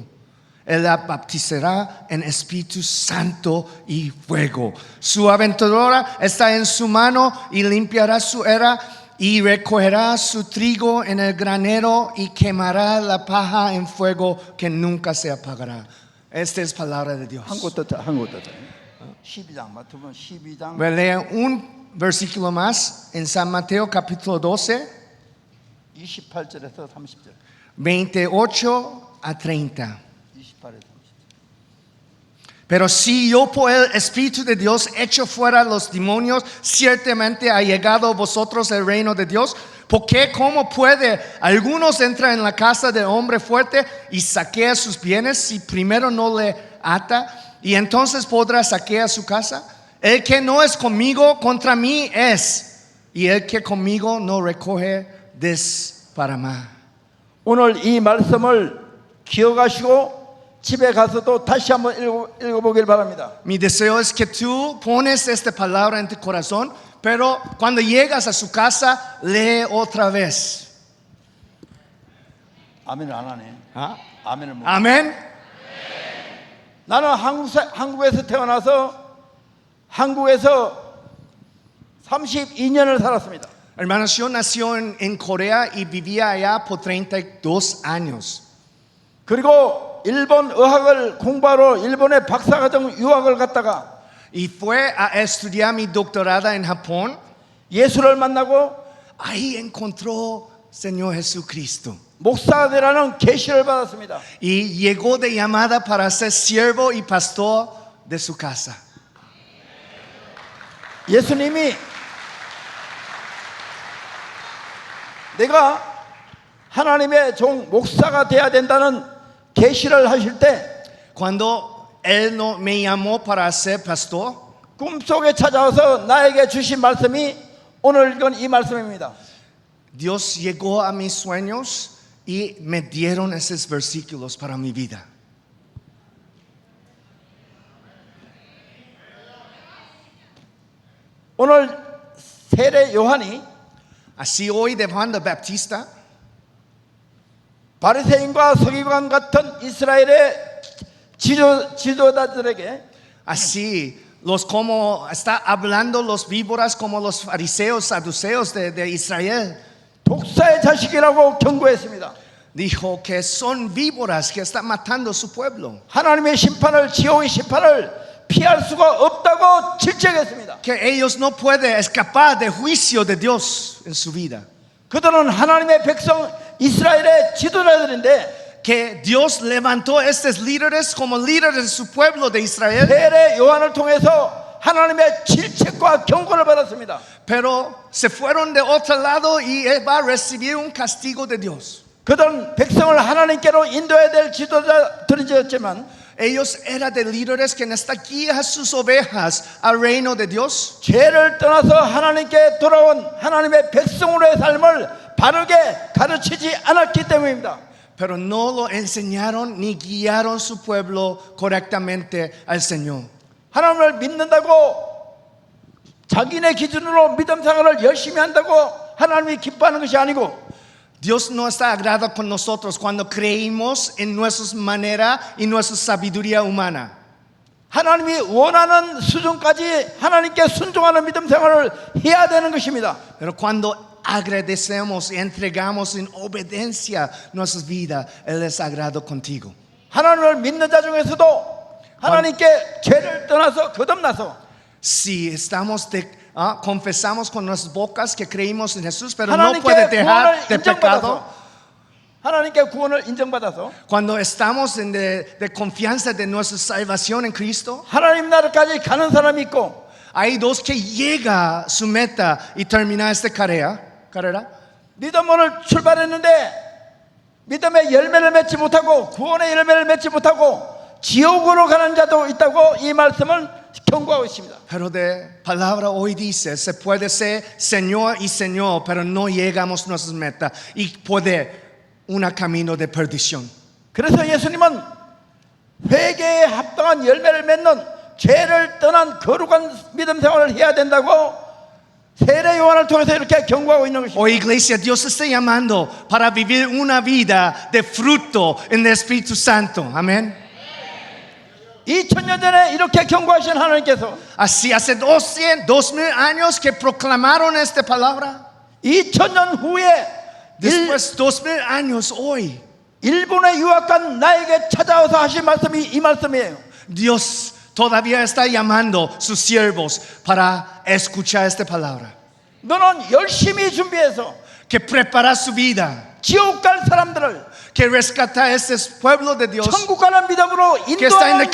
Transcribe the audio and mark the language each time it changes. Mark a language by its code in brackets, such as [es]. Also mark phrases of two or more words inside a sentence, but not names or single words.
[es] Él la bautizará en Espíritu Santo y fuego. Su aventurera está en su mano y limpiará su era y recogerá su trigo en el granero y quemará la paja en fuego que nunca se apagará. Esta es palabra de Dios. [ko] 한국 뜻 12장 마태복음 12장 [es] Voy a leer un versículo más en San Mateo capítulo 12, [ko] 28절에서 30절. [es] 28 a 30. [ko] 28에서 30절. [es] Pero si yo por el Espíritu de Dios echo fuera los demonios, ciertamente ha llegado a vosotros el reino de Dios. Porque ¿cómo puede algunos entrar en la casa del hombre fuerte y saquear sus bienes si primero no le ata? Y entonces podrá saquear su casa. El que no es conmigo, contra mí es. Y el que conmigo no recoge, desparramá. [ko] 오늘 이 말씀을 기억하시고 집에 가서도 다시 한번 읽어보길 바랍니다. [es] Mi deseo es que tú pones esta palabra en tu corazón, pero cuando llegas a su casa, lee otra vez. [ko] 아멘을 안 하네. 아멘을 못. [es] Amén. [ko] 나는 한국에서 태어나서 한국에서 32년을 살았습니다. [es] Hermanos, yo nací en Corea y vivía allá por 32 años. [ko] 그리고 일본 의학을 공부하러 일본의 박사과정 유학을 갔다가 [es] Y fue a estudiar mi doctorado en Japón. [ko] 예수를 만나고 [es] Ahí encontró Señor Jesucristo. [ko] 목사가 되라는 계시를 받았습니다. [es] Y llegó de llamada para ser siervo y pastor de su casa. [ko] 예수님이 내가 하나님의 종 목사가 돼야 된다는 계시를 하실 때 [es] Cuando Él me llamó para ser pastor, [ko] 꿈속에 찾아와서 나에게 주신 말씀이 오늘 읽은 이 말씀입니다. [es] Dios llegó a mis sueños y me dieron esos versículos para mi vida. [ko] 오늘 세례 요한이 [es] Así hoy de Juan el Bautista, [ko] 바리새인과 서기관 같은 이스라엘의 지도자들에게 [es] así los como está hablando los víboras como los fariseos, saduceos de Israel. [ko] 독사의 자식이라고 경고했습니다. [es] Dijo que son víboras que están matando a su pueblo. [ko] 하나님의 심판을 지옥의 심판을 피할 수가 없다고 질책했습니다. [es] Que ellos no pueden escapar del juicio de Dios en su vida. [ko] 그들은 하나님의 백성 이스라엘의 지도자들인데 [es] Que Dios levantó estos líderes como líderes de su pueblo de Israel. [ko] 세례 요한을 통해서 하나님의 질책과 경고를 받았습니다. [es] Pero se fueron de otro lado y él va a recibir un castigo de Dios. [ko] 그들은 백성을 하나님께로 인도해야 될 지도자들이었지만 [es] Ellos eran de líderes que necesitan guiar sus ovejas al reino de Dios. [ko] 죄를 떠나서 하나님께 돌아온 하나님의 백성으로의 삶을 바르게 가르치지 않았기 때문입니다. [es] Pero no lo enseñaron ni guiaron su pueblo correctamente al Señor. [ko] 하나님을 믿는다고 자기네 기준으로 믿음 생활을 열심히 한다고 하나님이 기뻐하는 것이 아니고 [es] Dios no está agradado con nosotros cuando creímos en nuestras maneras y nuestra sabiduría humana. [ko] 하나님이 원하는 수준까지 하나님께 순종하는 믿음 생활을 해야 되는 것입니다. [es] Pero cuando agradecemos y entregamos en obediencia nuestras vidas, Él es agrado contigo. [ko] 하나님을 믿는 자 중에서도 하나님께 죄를 떠나서 거듭나서 [es] Si estamos confesamos con nuestras bocas que creímos en Jesús, pero no [ko] 하나님께 [es] puede dejar [ko] 구원을 [es] de pecado. [ko] 인정받아서 하나님께 구원을 인정받아서 [es] Cuando estamos en de confianza de nuestra salvación en Cristo, [ko] 하나님 나라까지 가는 사람이 있고 [es] hay dos que llega a su meta y termina esta carrera. [ko] 믿음으로 출발했는데 믿음의 열매를 맺지 못하고 구원의 열매를 맺지 못하고 지옥으로 가는 자도 있다고 이 말씀을 경고하고 있습니다. [es] Pero de palabra hoy dice, se puede ser Señor y Señor, pero no llegamos a nuestras metas y puede un camino de perdición. [ko] 그래서 예수님은 회개에 합당한 열매를 맺는 죄를 떠난 거룩한 믿음 생활을 해야 된다고 세례 요한을 통해서 이렇게 경고하고 있는 것입니다. [es] Hoy iglesia, Dios está llamando para vivir una vida de fruto en el Espíritu Santo. Amén. [ko] 2000년 전에 이렇게 경고하신 하나님께서 [es] Así hace 2000 años que proclamaron esta palabra. [ko] 2000년 후에 [es] Después 2000 años hoy, [ko] 일본에 유학간 나에게 찾아와서 하신 말씀이 이 말씀이에요. [es] Dios todavía está llamando sus siervos para escuchar esta palabra. [ko] 너는 열심히 준비해서 [es] Que prepara su vida, [ko] 지옥 갈 사람들을 [es] que rescata a este pueblo de Dios [ko] 천국 가는 믿음으로 [es] que está en el